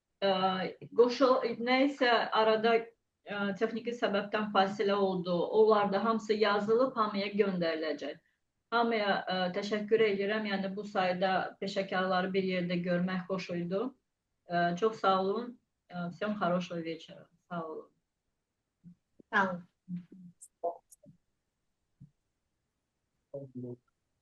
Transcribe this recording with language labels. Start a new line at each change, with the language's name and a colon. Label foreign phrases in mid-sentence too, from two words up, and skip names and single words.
Azerbaijani: Nəysə arada texniki səbəbdən fasilə oldu. Onlar da hamısı yazılıb, hamıya göndəriləcək. Hamıya təşəkkür edirəm. Yəni bu sayda peşəkarları bir yerdə görmək xoş idi. Çox sağ olun.
Russian: Всем хорошего вечера.
Azerbaijani: Sağ olun. Sağ olun.